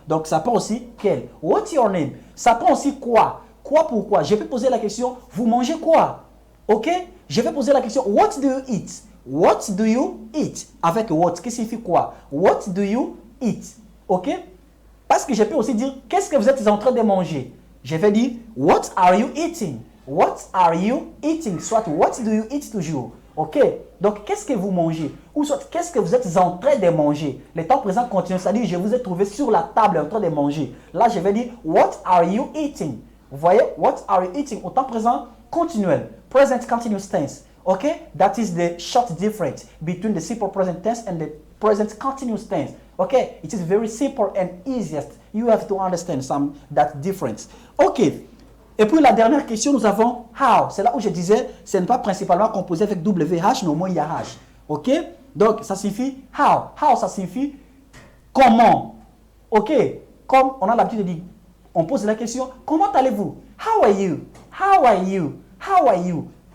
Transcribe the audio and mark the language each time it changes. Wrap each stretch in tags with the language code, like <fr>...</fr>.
<fr>Donc, ça prend aussi quel.</fr> <en>What's your name?</en> <fr>Ça prend aussi quoi? Quoi pourquoi? Je peux poser la question, vous mangez quoi? Ok? Je vais poser la question,</fr> <en>what do you eat? What do you eat?</en> <fr>Avec what, qui signifie quoi?</fr> <en>What do you eat? Ok?</en> <fr>Parce que je peux aussi dire, qu'est-ce que vous êtes en train de manger? Je vais dire,</fr> <en>what are you eating? What are you eating?</en> <fr>Soit,</fr> <en>what do you eat toujours? Ok?</en> <fr>Donc, qu'est-ce que vous mangez? Ou soit, qu'est-ce que vous êtes en train de manger? Le temps présent continue, c'est-à-dire, je vous ai trouvé sur la table en train de manger. Là, je vais dire,</fr> <en>what are you eating?</en> <fr>Vous voyez?</fr> <en>What are you eating?</en> <fr>Au temps présent continuel.</fr> <en>Present continuous tense. Ok? That is the short difference between the simple present tense and the present continuous tense. Okay? It is very simple and easiest. You have to understand that difference. Ok.</en> <fr>Et puis la dernière question, nous avons how. C'est là où je disais, ce n'est pas principalement composé avec WH, mais au moins il y a H. Ok? Donc ça signifie how. How, ça signifie comment. Ok? Comme on a l'habitude de dire, on pose la question, comment allez-vous?</fr> <en>How are you? How are you?</en> <fr>How are you?</fr>